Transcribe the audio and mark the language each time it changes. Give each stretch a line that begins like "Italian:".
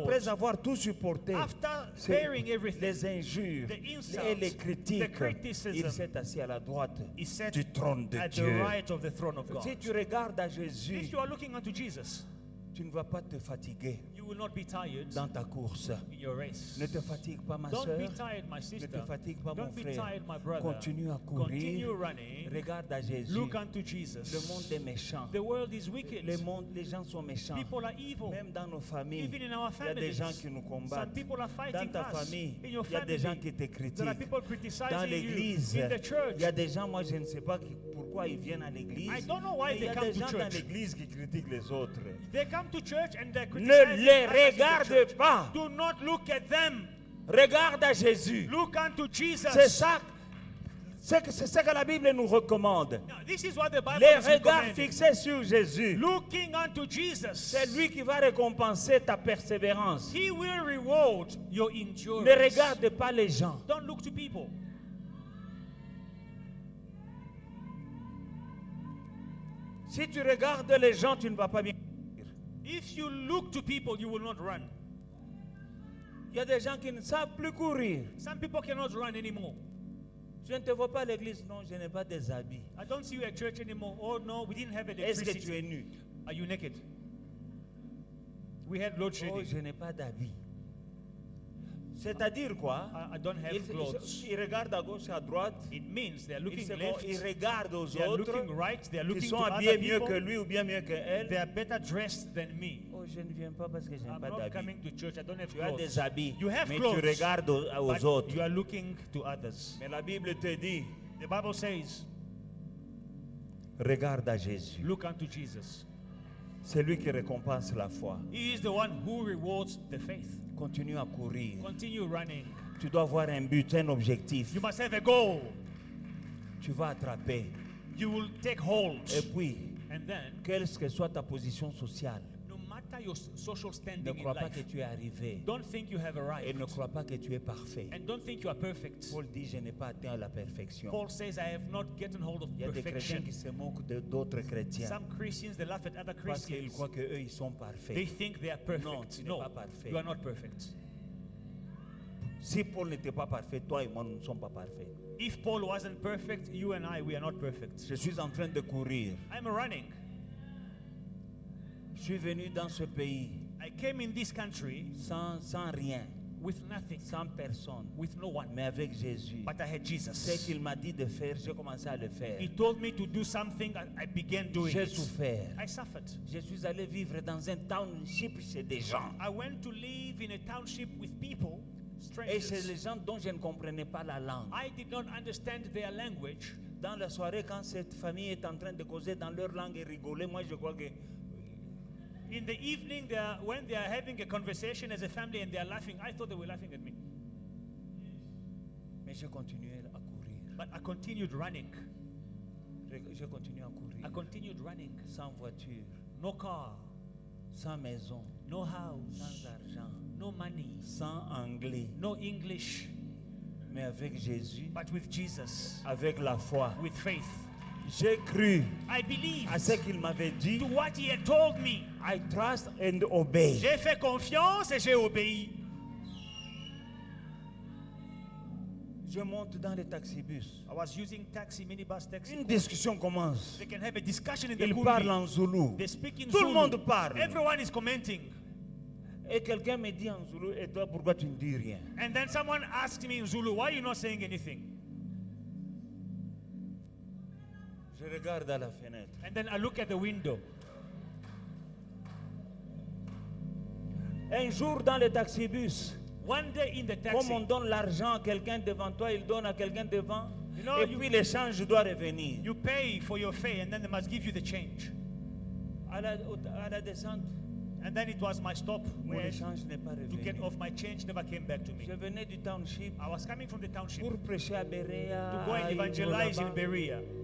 French: Après avoir tout supporté,
English: After
French: c'est
English: bearing everything,
French: les injures
English: the insults,
French: et les
English: the
French: critiques,
English: criticism,
French: il s'est assis à la droite
English: he sat
French: du trône de
English: at the
French: Dieu.
English: right of the throne of God.
French: Si tu regardes à Jésus,
English: If you are looking unto Jesus,
French: tu ne vas pas te fatiguer
English: you will not be tired
French: dans ta course.
English: in your race.
French: Ne te fatigue pas, ma
English: Don't
French: soeur.
English: be tired, my
French: Ne
English: sister.
French: te fatigue pas, mon
English: Don't be
French: frère.
English: tired, my brother.
French: Continue à
English: Continue
French: courir.
English: running.
French: Regarde à Jésus.
English: Look unto
French: Le
English: Jesus.
French: monde est méchant.
English: The world is wicked.
French: Les gens sont méchants.
English: People are evil.
French: Même dans nos familles,
English: Even in our
French: il y a des
English: families.
French: gens qui nous
English: Some
French: combattent.
English: people are
French: Dans
English: fighting
French: ta
English: us.
French: famille,
English: In your
French: il y a des gens
English: family,
French: qui te
English: there are
French: critiquent.
English: people
French: Dans
English: criticizing you.
French: l'église,
English: In the church,
French: il y a des gens, moi je ne sais pas pourquoi ils viennent à l'église.
English: I don't know why
French: Mais il y
English: they
French: a
English: come
French: des
English: to
French: gens dans
English: church.
French: l'église qui critiquent les autres.
English: they come to church and they're
French: Ne
English: criticizing
French: les
English: others in the
French: regarde
English: church.
French: pas.
English: Do not look at them.
French: Regarde à Jésus.
English: Look unto Jesus.
French: C'est ça. C'est ce que la Bible nous recommande.
English: Now, this is what the Bible
French: Les
English: is
French: regards
English: recommending.
French: fixés sur Jésus.
English: Looking unto Jesus.
French: C'est lui qui va récompenser ta persévérance.
English: He will reward your endurance.
French: Ne regarde pas les gens.
English: Don't look to people.
French: Si tu regardes les gens, tu ne vas pas bien.
English: If you look to people, you will not run.
French: Il y a des gens qui ne savent plus courir.
English: Some people cannot run anymore.
French: Je ne te vois pas à l'église. Non, je n'ai pas des habits.
English: I don't see you at church anymore. Oh no, we didn't have
French: Est-ce que tu
English: electricity.
French: es nu?
English: Are you naked? We had load Oh, shedding.
French: je n'ai pas d'habits. C'est-à-dire quoi?
English: I don't have clothes.
French: Ils regardent à gauche, à droite.
English: It means they are
French: Ils,
English: looking
French: se
English: left.
French: ils regardent aux
English: They are
French: autres
English: looking right. They are
French: qui
English: looking
French: sont
English: to
French: habillés
English: other
French: mieux que
English: people.
French: lui ou bien mieux que elle.
English: They are better dressed than me.
French: Oh, je ne viens pas parce que je n'ai
English: I'm
French: pas
English: not
French: d'habits.
English: coming to church. I don't have
French: Tu as
English: clothes.
French: des habits,
English: You have
French: mais
English: clothes,
French: tu regardes aux
English: But
French: autres.
English: you are looking to others.
French: Mais la Bible te dit,
English: The Bible says,
French: regarde à Jésus.
English: look unto Jesus.
French: C'est lui qui récompense la foi.
English: He is the one who rewards the faith.
French: Continue à courir.
English: Continue running.
French: Tu dois avoir un but, un objectif.
English: You must have a goal.
French: Tu vas attraper.
English: You will take hold.
French: Et puis,
English: And then,
French: quelle que soit ta position sociale,
English: no matter your social
French: ne
English: standing in
French: crois pas que
English: life,
French: tu es arrivé.
English: don't think you have
French: Et
English: arrived.
French: ne crois pas que tu es parfait.
English: And don't think you are perfect.
French: Paul dit, je n'ai pas atteint la perfection.
English: Paul says, I have not gotten hold of
French: Il y a des chrétiens
English: perfection.
French: qui se moquent d'autres chrétiens
English: Some Christians, they laugh at other
French: parce qu'ils
English: Christians.
French: croient qu'eux, ils sont
English: They
French: parfaits.
English: think they are
French: Non,
English: perfect.
French: tu n'es
English: No,
French: pas parfait.
English: you are not perfect.
French: Si Paul n'était pas parfait, toi et moi, nous ne sommes pas parfaits.
English: If Paul wasn't perfect, you and I, we are not perfect.
French: Je suis en train de courir.
English: I'm running.
French: Je suis venu dans ce pays
English: I came in this country
French: sans rien,
English: with nothing,
French: sans personne,
English: with no one.
French: mais avec Jésus.
English: But I had
French: Ce
English: Jesus.
French: qu'il m'a dit de faire, j'ai commencé à le faire.
English: He told me to do something, and I began doing
French: J'ai
English: it.
French: souffert.
English: I suffered.
French: Je suis allé vivre dans un township chez des gens.
English: I went to live in a township with people,
French: Et chez les
English: strangers.
French: gens dont je ne comprenais pas la langue.
English: I did not understand their language.
French: Dans la soirée, quand cette famille est en train de causer dans leur langue et rigoler, moi je crois que
English: In the evening, when they are having a conversation as a family and they are laughing, I thought they were laughing at me.
French: mais j'ai continué à courir.
English: But I continued running.
French: J'ai continué à courir.
English: I continued running.
French: Sans voiture,
English: No car,
French: sans maison,
English: no
French: sans
English: house,
French: argent,
English: no money,
French: sans anglais,
English: no English,
French: mais avec Jésus,
English: but with Jesus,
French: avec la foi.
English: with faith.
French: J'ai cru
English: I believed
French: à ce qu'il m'avait dit.
English: to what he had told me. I trust and obey.
French: J'ai fait confiance et j'ai obéi. Je monte dans le taxibus.
English: I was using taxi, minibus, taxi.
French: Une discussion commence.
English: They can have a discussion in the
French: Il
English: movie.
French: parle en Zoulou.
English: They speak in
French: Tout le
English: Zulu.
French: monde parle.
English: Everyone is commenting.
French: Et quelqu'un me dit en Zoulou, et toi, pourquoi tu ne dis rien?
English: And then someone asked me in Zulu, why are you not saying anything?
French: Je regarde à la fenêtre.
English: And then I look at the window.
French: Un jour dans le taxibus,
English: One day in the
French: comme on
English: taxi,
French: donne l'argent à quelqu'un devant toi, il donne à quelqu'un devant.
English: You know,
French: et
English: you-
French: puis l'échange doit revenir.
English: you pay for your fare and then they must give you the change.
French: À la descente,
English: And then it was my stop
French: mon
English: where
French: échange n'est pas
English: to get
French: revenu.
English: off my change never came back to me.
French: Je venais du township
English: I was coming from the township
French: pour prêcher à Berea.
English: to go and
French: à
English: evangelize in
French: Ibo, là-bas.
English: Berea.